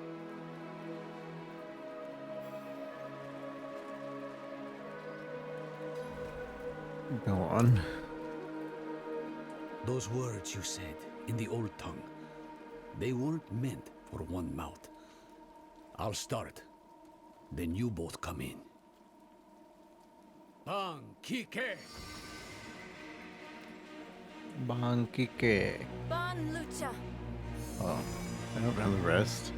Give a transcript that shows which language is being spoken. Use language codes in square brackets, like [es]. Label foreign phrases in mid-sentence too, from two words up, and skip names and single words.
[en] Go on. Those words you said in the old tongue, they weren't meant for one mouth. I'll start, then you both come in. Bang, Kike! Bankike. Ban Lucha. Oh, I don't know the rest.